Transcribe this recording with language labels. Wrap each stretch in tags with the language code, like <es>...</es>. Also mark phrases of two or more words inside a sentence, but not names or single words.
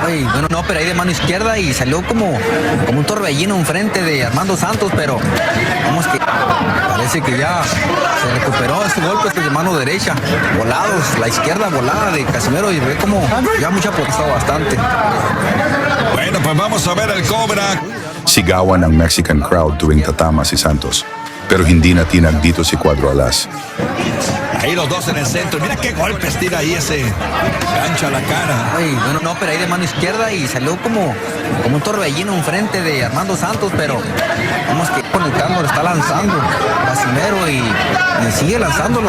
<es>Ay, bueno, no, pero ahí de mano izquierda y salió como un torbellino enfrente de Armando Santos, pero vamos que parece que ya se recuperó ese golpe de mano derecha. Volados, la izquierda volada de Casimero y ve como ya mucha potencia bastante. Bueno, pues vamos a ver el Cobra.</es> <tl>Sigawan ang</tl> <en>Mexican crowd</en> <tl>tuwing tatama si Santos, pero hindi natinag dito si Cuadro Alas.</tl> <es>Ahí los dos en el centro. Mira qué golpes tira ahí ese gancho a la cara. Ay, bueno, no, pero ahí de mano izquierda y salió como un torbellino enfrente de Armando Santos, pero vamos que conectando, lo está lanzando Casimero y sigue lanzándolos.</es>